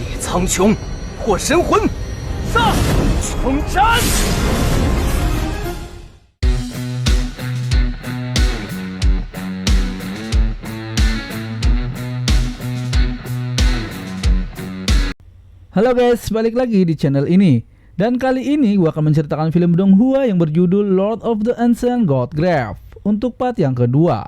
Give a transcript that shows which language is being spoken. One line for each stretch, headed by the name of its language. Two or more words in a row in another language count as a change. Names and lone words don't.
Chinese: 苍穹破神魂，上穷战！
Indonesian: Halo guys, balik lagi di channel ini. Dan kali ini gue akan menceritakan film Donghua yang berjudul Lord of the Ancient God Grave untuk part yang kedua.